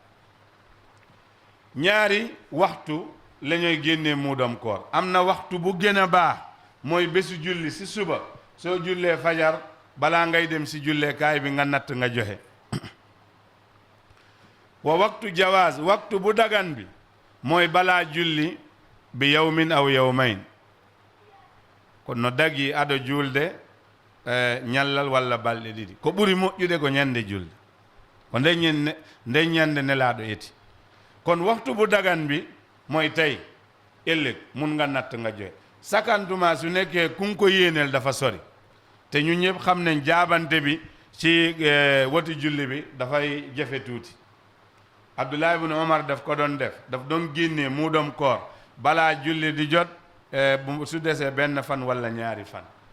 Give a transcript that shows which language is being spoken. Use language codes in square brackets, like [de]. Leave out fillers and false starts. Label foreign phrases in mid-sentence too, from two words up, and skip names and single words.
[wo] ñaari waxtu la ñuy génnee muudam koor am na waxtu bu gën a baax mooy bésu julli si suba soo jullee fajar balaa ngay dem si julleekaay bi nga natt nga joxe wa waxtu jawaaz waxtu bu dagan bi mooy balaa julli bi [ar] يوما أو يومين [ff] ko no dagi aɗo julde ñallal walla balɗe ɗiɗi ko ɓuri moƴƴude ko ñande julde ko nde ñande nelaaɗo eti [wo] kono waxtu bu dagan bi mooy tey ëllëg mun nga natt nga joxe sakantuma su nekkee kun ko yéeneel dafa sori te ñu ñëpp xam nañ jaabante bi ci wati julli bi dafay jafe tuuti. Abdullah ibn Omar daf ko doon def daf doon génnee muudam koor balaa julli di jot bu su desee benn fan walla ñaari fan